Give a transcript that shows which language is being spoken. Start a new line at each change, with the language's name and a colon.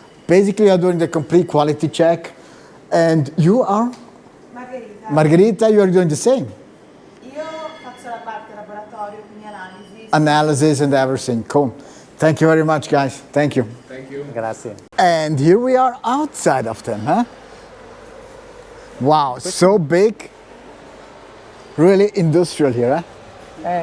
English: Basically, you are doing the complete quality check, and you are? Margherita. Margherita, you are doing the same.
Italian: Io faccio la parte laboratorio, quindi analisi.
English: Analysis and everything. Cool. Thank you very much, guys. Thank you. Thank you.
Italian: Grazie.
English: And here we are outside of them, huh? Wow, so big. Really industrial here, huh?